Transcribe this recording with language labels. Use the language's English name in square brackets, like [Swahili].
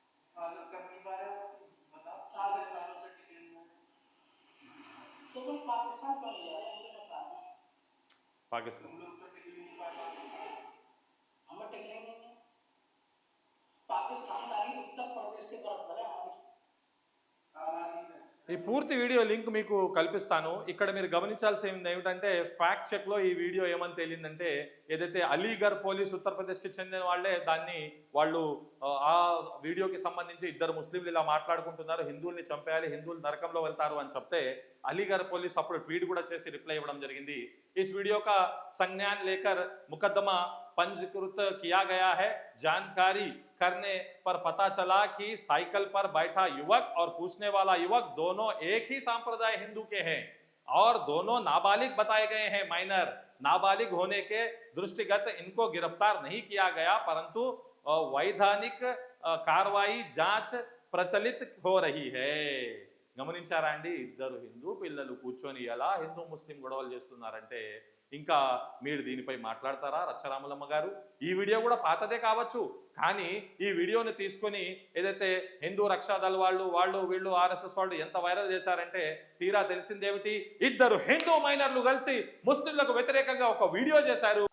[Hindi] इबादत करने के बारे में बताओ, 4 सालों से टिके हुए तो तुम पाकिस्तान क्यों नहीं जा रहे? मुझे बता दो। पाकिस्तान हम लोग तो टिक नहीं पाए, हमें टिकने नहीं। पाकिस्तान उत्तर प्रदेश की तरफ है हमारी आबादी में। [Telugu] ఈ పూర్తి వీడియో లింక్ మీకు కల్పిస్తాను. ఇక్కడ మీరు గమనించాల్సింది ఏమిటంటే ఫ్యాక్ట్ చెక్లో ఈ వీడియో ఏమని తేలిందంటే ఏదైతే అలీగర్ పోలీస్ ఉత్తరప్రదేశ్కి చెందిన వాళ్ళే వాళ్ళు ఆ వీడియోకి సంబంధించి ఇద్దరు ముస్లింలు ఇలా మాట్లాడుకుంటున్నారు, హిందువుల్ని చంపేయాలి, హిందువులు నరకంలో వెళ్తారు అని చెప్తే అలీగర్ పోలీస్ అప్పుడు ట్వీట్ కూడా చేసి రిప్లై ఇవ్వడం జరిగింది. [Hindi] इस वीडियो का संज्ञान लेकर मुकदमा पंजीकृत किया गया है। जानकारी करने पर पता चला कि साइकिल पर बैठा युवक और पूछने वाला युवक दोनों एक ही सांप्रदाय हिंदू के हैं और दोनों नाबालिग बताए गए हैं। माइनर नाबालिग होने के दृष्टिगत इनको गिरफ्तार नहीं किया गया, परंतु वैधानिक कार्रवाई जांच प्रचलित हो रही है। [Telugu] గమనించారా అండి? ఇద్దరు హిందూ పిల్లలు కూర్చొని ఎలా హిందూ ముస్లిం గొడవలు చేస్తున్నారంటే ఇంకా మీరు దీనిపై మాట్లాడతారా రచ్చరాములమ్మ గారు? ఈ వీడియో కూడా పాతదే కావచ్చు, కానీ ఈ వీడియోని తీసుకొని ఏదైతే హిందూ రక్షాదళ వాళ్ళు వీళ్ళు ఆర్ఎస్ఎస్ వాళ్ళు ఎంత వైరల్ చేశారంటే తీరా తెలిసిందేమిటి, ఇద్దరు హిందూ మైనర్లు కలిసి ముస్లింలకు వ్యతిరేకంగా ఒక వీడియో చేశారు.